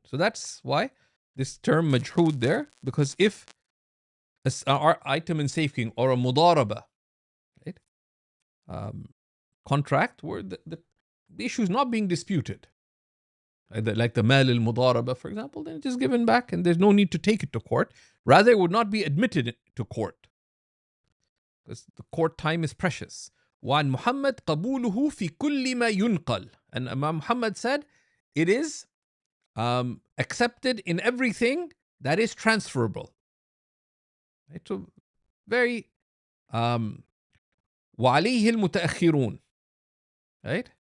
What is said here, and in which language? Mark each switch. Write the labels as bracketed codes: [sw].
[en] So that's why this term majhood there, because if our item in safekeeping or a mudaraba, right, contract where the issue is not being disputed, like the mal al-mudaraba, for example, then it is given back and there's no need to take it to court. Rather, it would not be admitted to court because the court time is precious. [ar] وعن محمد قبوله في كل ما ينقل. [en] And Imam Muhammad said, it is accepted in everything that is transferable. Right? So very [ar] وعليه المتأخرون. [en] Right?